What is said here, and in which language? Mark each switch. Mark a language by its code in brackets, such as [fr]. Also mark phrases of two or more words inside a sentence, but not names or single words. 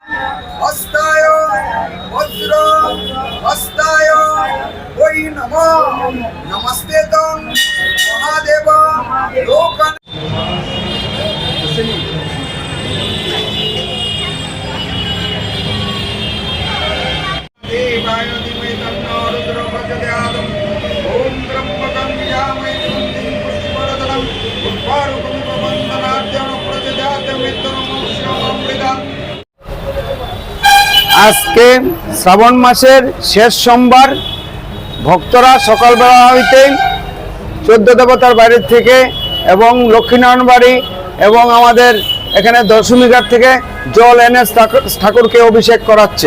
[sa] हस्ताय वज्र हस्ताय वै नमः नमस्ते तं महादेव लोकन देवाय धीमहि तन्नो रुद्रो प्रचोदयात् ओम त्र्यंबकं यजामहे सुगन्धिं पुष्टिवर्धनम् उर्वारुकमिव बन्धनाद्यं प्रचोदयात् मृत्युर्मुक्षयममृतम्। [bn] আজকে শ্রাবণ মাসের শেষ সোমবার ভক্তরা সকালবেলা হইতে 14 দেবতার বাড়ি থেকে এবং লক্ষ্মীনারায়ণ বাড়ি এবং আমাদের এখানে দশমী ঘাট থেকে জল এনে ঠাকুরকে অভিষেক করাচ্ছে।